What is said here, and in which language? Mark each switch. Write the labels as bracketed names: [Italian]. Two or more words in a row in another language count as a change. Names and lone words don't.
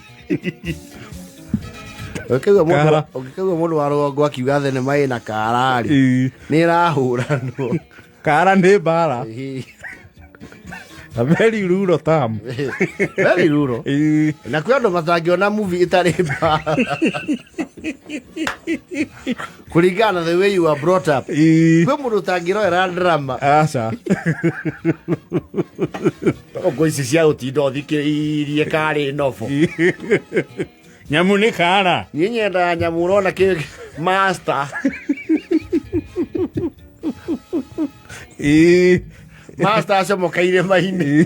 [Kikuyu] Ũngĩkaigua mũndũ wa rũgongo akiuga thenema ĩna kara rĩ nĩ ĩrahũranwo. Kara nĩ mbara. [English] A very rural term. Very rural. [Kikuyu] Na kwĩ andũ matangĩona movie ĩtarĩ mbara. Kũringana na [English] the way you are brought up. [Kikuyu] Kwĩ mũndũ ũtangĩroera drama. Aca. Ngo ici cia gũtinda ũthikĩrĩirie karĩ nobo. Nyamũ nĩ kara. Niĩ nyendaga nyamũ ũrona kĩ master. Master acomoka irĩma-inĩ.